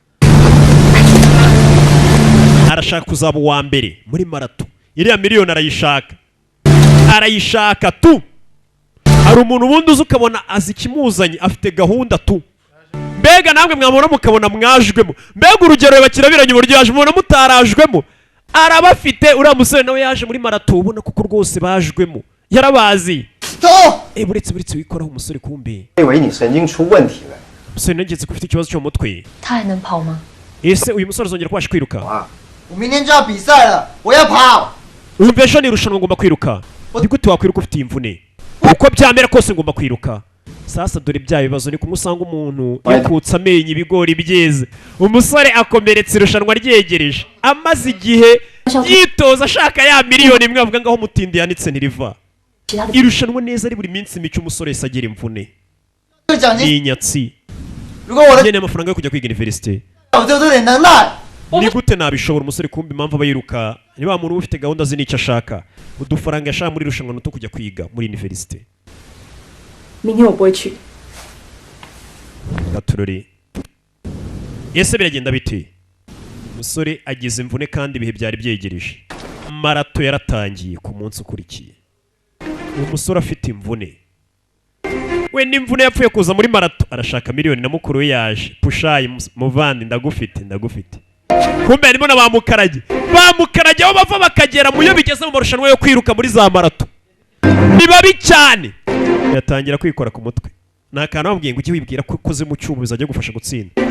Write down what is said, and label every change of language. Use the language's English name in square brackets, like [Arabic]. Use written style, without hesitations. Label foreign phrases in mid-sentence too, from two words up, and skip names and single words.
[Kinyarwanda] arashaka kuzaba uwa mbere muri marato iriya miliyoni arayishaka tu hari umuntu ubundi uzi ukabona azi ikimuzanye afite gahunda tu mbega namwe mwabona mukabona mwajwemo mbega urugero bakirabiranye uburyo yaje mubona mutarajwemo arabafite uriya musore nawe yaje muri marato ubona kuko rwose bajwemo yarabazi [Chinese] 走。 [Kinyarwanda] buretse wikoraho umusore kumbi [Chinese] 以为你神经出问题了。 [Kinyarwanda] umusore nageze ko ufite ikibazo cyo mu mutwe [Chinese] 他还能跑吗？ [Kinyarwanda] ese uyu musore azongera kubasha kwiruka [Chinese] 我明天就要比赛了，我要跑。 [Kinyarwanda] wumva ejo nirushanwa ngomba kwiruka ni gute wakwiruka ufite iyi mvune uko byamera kose ngomba kwiruka sasa dore bya bibazo ni kumwe usanga umuntu yakutse amenyo ibigori byeze umusore akomeretse irushanwa ryegereje amaze igihe yitoza ashaka ya miliyoni imwe avuga ngaho mutindi yanitse ntiriva irushanwa neza ari buri minsi mike umusore wese agira imvune ni inyatsi nkeneye amafaranga yo kujya kwiga universite [Chinese] 我就有点能耐。 [Kinyarwanda] ni gute nabishobora umusore kumbi impamvu aba yiruka niba muntu ufite gahunda ze n'icyo ashaka udufaranga yashaka muri irushanwa nuto kujya kwiga muri universite [Chinese] 明天我不会去。 [Kinyarwanda] gaturori ese biragenda bite umusore agize imvune kandi ibihe byari byegereje marato yaratangiye ku munsi ukurikiye uwo musore afite imvune we n'imvune yapfuye kuza muri marato arashaka miliyoni na mukuru we yaje pushayi muvandi ndagufite kumbe harimo na bamukarage aho bava bakagera mu yo bigeze mu marushanwa yo kwiruka muri za marato ni babi cyane yatangira kwikora ku mutwe ni akantu bamubwiye ngo ujye wibwira ko ukoze mu cyuma bizajya gufasha gutsinda